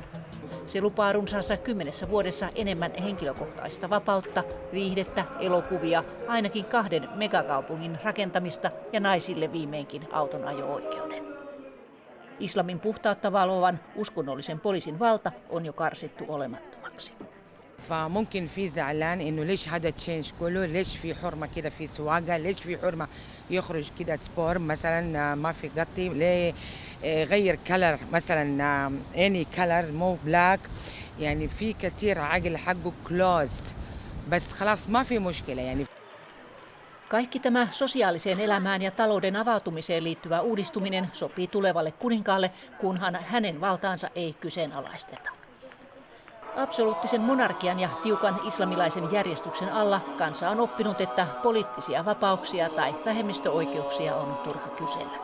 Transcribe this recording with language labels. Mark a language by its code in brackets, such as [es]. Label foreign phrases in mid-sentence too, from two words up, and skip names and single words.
[fi] Se lupaa runsaassa 10 vuodessa enemmän henkilökohtaista vapautta, viihdettä, elokuvia, ainakin 2 megakaupungin rakentamista ja naisille viimeinkin auton ajo-oikeuden. Islamin puhtautta valvovan uskonnollisen poliisin valta on jo karsittu olemattomaksi. [ar] فممكن في زعلان انه ليش هذا تشينج كله، ليش في حرمه كده في سواقه، ليش في حرمه يخرج كده سبور مثلا ما في غطي، ليه غير كلر مثلا [en] any colour [ar] مو بلاك، يعني في كثير عقل حقه كلوزد بس خلاص ما في مشكله يعني. [fi] Kaikki tämä sosiaaliseen elämään ja talouden avautumiseen liittyvä uudistuminen sopii tulevalle kuninkaalle, kunhan hänen valtaansa ei kyseenalaisteta. Absoluuttisen monarkian ja tiukan islamilaisen järjestyksen alla kansa on oppinut, että poliittisia vapauksia tai vähemmistöoikeuksia on turha kysellä.